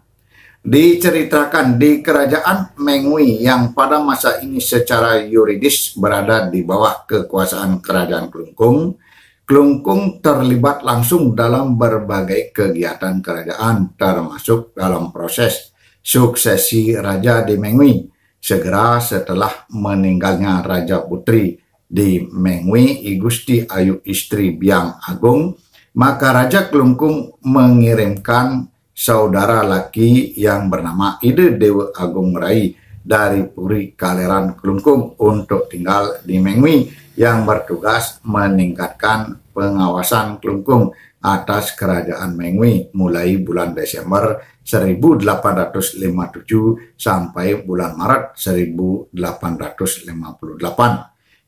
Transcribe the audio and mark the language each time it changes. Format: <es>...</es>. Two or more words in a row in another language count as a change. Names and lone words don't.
<id>Diceritakan di kerajaan Mengwi yang pada masa ini secara yuridis berada di bawah kekuasaan kerajaan Kelungkung, Kelungkung terlibat langsung dalam berbagai kegiatan kerajaan termasuk dalam proses suksesi raja di Mengwi. Segera setelah meninggalnya Raja Putri di Mengwi, I Gusti Ayu Istri Biang Agung, maka Raja Kelungkung mengirimkan saudara laki yang bernama Ide Dewa Agung Rai dari Puri Kaleran Kelungkung untuk tinggal di Mengwi yang bertugas meningkatkan pengawasan Klungkung atas Kerajaan Mengwi mulai bulan Desember 1857 sampai bulan Maret 1858.</id>